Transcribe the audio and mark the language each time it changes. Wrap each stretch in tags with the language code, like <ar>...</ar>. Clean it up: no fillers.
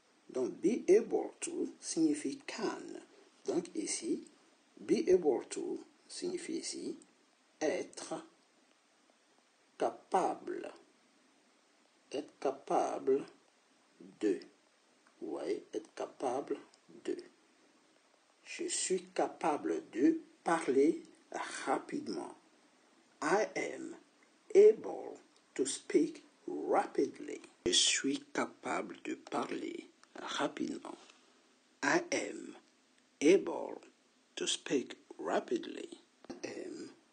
<fr>Donc,</fr> <en>be able to</en> <fr>signifie can. Donc, ici, be able to signifie ici être capable. Être capable de. Vous voyez, être capable de. Je suis capable de parler rapidement.</fr> <en>I am able to speak rapidly.</en> <fr>Je suis capable de parler rapidement.</fr> <en>I am able to speak rapidly. I am</en>